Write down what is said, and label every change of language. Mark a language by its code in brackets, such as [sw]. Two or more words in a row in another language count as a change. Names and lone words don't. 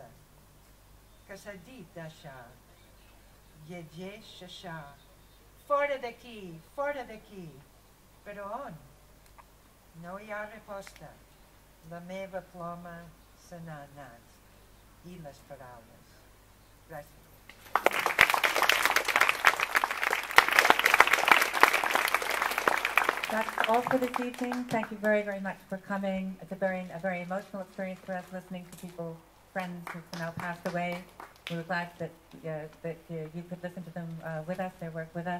[ca] Que s'ha dit d'això? Llegeix això. Fora d'aquí, fora d'aquí. Però on? No hi ha resposta. La meva ploma se n'ha anat. I les paraules. Gràcies. [en] That's all for this evening. Thank you very, very much for coming. It's a very emotional experience for us listening to people, friends who've now passed away. We were glad that you could listen to them with us, their work with us.